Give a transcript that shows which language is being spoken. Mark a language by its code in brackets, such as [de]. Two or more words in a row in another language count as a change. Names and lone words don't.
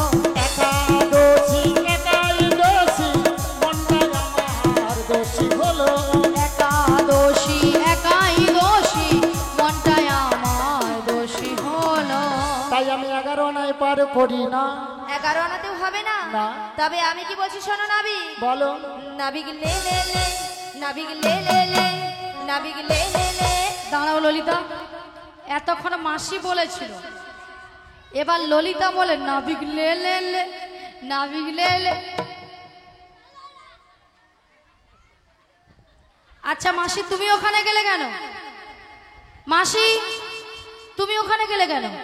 [bn] একা দোষী, একাই দোষী, মনটাই আমার দোষী হলো। একা দোষী একাই দোষী মনটাই আমার দোষী হলো। তাই আমি 11 আনায় পার করি না। 11 আনাতেও হবে না। না। তবে আমি কি বলছি শোনো নাবিক। বলো। নাবিক লে লে লে, নাবিক লে লে লে, নাবিক লে লে লে। দাঁড়াও ললিতা, এতক্ষণ মাসি বলেছিল, এবার ললিতা বলে নাবিক লে লে লে, নাবিক লে লে। আচ্ছা মাসি, তুমি ওখানে গেলে কেন? মাসি, তুমি ওখানে গেলে কেন?